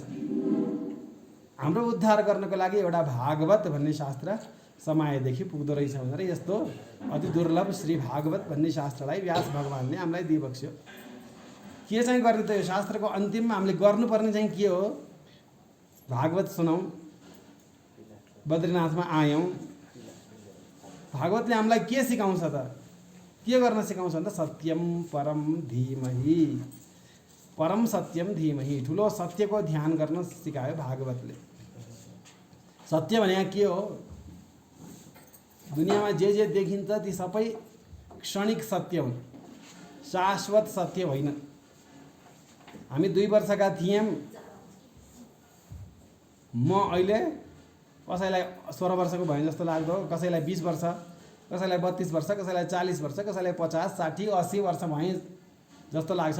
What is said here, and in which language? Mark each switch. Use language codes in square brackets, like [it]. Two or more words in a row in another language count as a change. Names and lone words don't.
[ne] हाम्रो उद्धार गर्नको लागि एउटा भागवत भन्ने शास्त्र समयदेखि पुग्दो रहेछ भनेर यस्तो अति दुर्लभ श्री भागवत भन्ने शास्त्रलाई व्यास भगवानले हामीलाई दिइबक्स्यो। के चाहिँ गर्ने त? यो शास्त्रको अन्तिममा हामीले गर्नुपर्ने चाहिँ के हो? भागवत सुनौँ, बद्रीनाथमा आयौँ, भागवतले हामीलाई के सिकाउँछ त? के गर्न सिकाउँछ भन्दा [sa] सत्यम परम धीमहि, परम सत्यम धीमहि, [ne] ठुलो सत्यको ध्यान गर्न सिकायो भागवतले। सत्य भने के हो? दुनियाँमा जे देखिन्छ ती सबै क्षणिक सत्य हुन्, शाश्वत सत्य होइन। हामी 2 वर्षका थियौँ, म अहिले कसैलाई 16 वर्षको भयो जस्तो लाग्दो, कसैलाई 20 वर्ष, कसैलाई 32 वर्ष, कसैलाई 40 वर्ष, कसैलाई 50, 60, 80 वर्ष भएँ जस्तो लाग्छ।